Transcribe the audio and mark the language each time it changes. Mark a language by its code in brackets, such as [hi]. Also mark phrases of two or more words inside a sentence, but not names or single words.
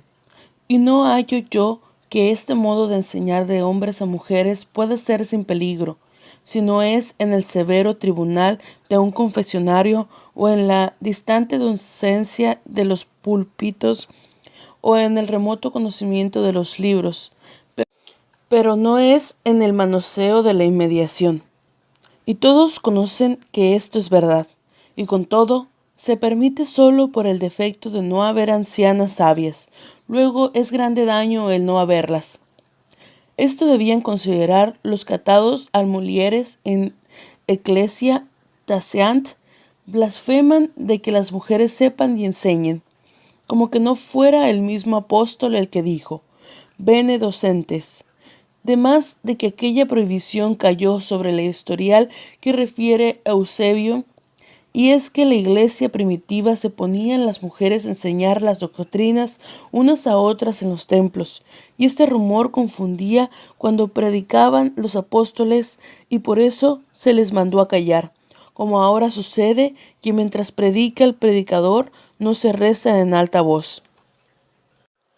[es] Y no hallo yo que este modo de enseñar de hombres a mujeres pueda ser sin peligro, si no es en el severo tribunal de un confesionario o en la distante docencia de los púlpitos o en el remoto conocimiento de los libros, pero no es en el manoseo de la inmediación. Y todos conocen que esto es verdad, y con todo se permite solo por el defecto de no haber ancianas sabias. Luego es grande daño el no haberlas. Esto debían considerar los catados [la] almolieres en Ecclesia Taceant, [es] blasfeman de que las mujeres sepan y enseñen, como que no fuera el mismo apóstol el que dijo, [la] bene docentes. [es] Demás de que aquella prohibición cayó sobre la historial que refiere Eusebio, y es que la iglesia primitiva se ponía en las mujeres a enseñar las doctrinas unas a otras en los templos, y este rumor confundía cuando predicaban los apóstoles, y por eso se les mandó a callar, como ahora sucede que mientras predica el predicador no se reza en alta voz.